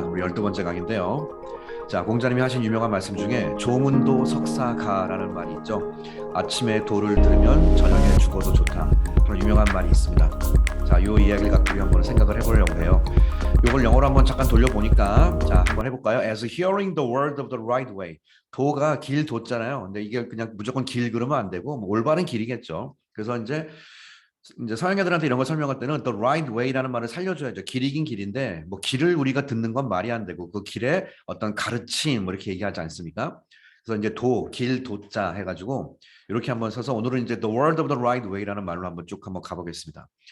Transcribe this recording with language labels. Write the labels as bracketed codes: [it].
[ko] 우리 12번째 강인데요. 자, 공자님이 하신 유명한 말씀 중에 조문도 석사가라는 말이 있죠. 아침에 도를 들으면 저녁에 죽어도 좋다. 그런 유명한 말이 있습니다. 자, 이 이야기를 갖고 우리 한번 생각을 해보려고 해요. 이걸 영어로 한번 잠깐 돌려보니까, 자, 한번 해볼까요? [en] As hearing the word of the right way. [ko] 도가 길 돋잖아요. 근데 이게 그냥 무조건 길 그러면 안 되고 뭐 올바른 길이겠죠. 그래서 이제 서양 애들한테 이런 걸 설명할 때는 [en] the right way [ko] 라는 말을 살려줘야죠. 길이긴 길인데 뭐 길을 우리가 듣는 건 말이 안 되고 그 길에 어떤 가르침 뭐 이렇게 얘기하지 않습니까? 그래서 이제 길 도자 해가지고 이렇게 한번 써서 오늘은 이제 [en] the word of the right way [ko] 라는 말로 한번 쭉 한번 가보겠습니다.